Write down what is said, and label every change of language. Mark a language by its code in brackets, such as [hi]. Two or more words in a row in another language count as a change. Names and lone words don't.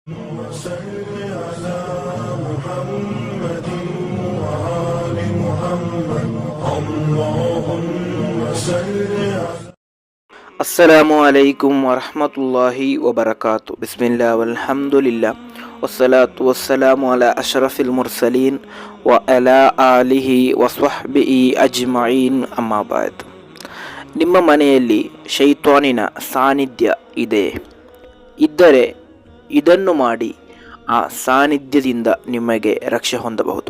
[ar] وصل على محمد وآل محمد اللهم صل على السلام عليكم ورحمة الله وبركاته. بسم الله والحمد لله والصلاة والسلام على أشرف المرسلين وعلى آله وصحبه أجمعين أما بعد. [kn] ನಿಮ್ಮ ಮನೆಯಲ್ಲಿ ಶೈತಾನಿನ ಸಾನ್ನಿಧ್ಯ ಇದ್ದರೆ ಇದನ್ನು ಮಾಡಿ ಆ ಸಾನ್ನಿಧ್ಯದಿಂದ ನಿಮಗೆ ರಕ್ಷೆ ಹೊಂದಬಹುದು.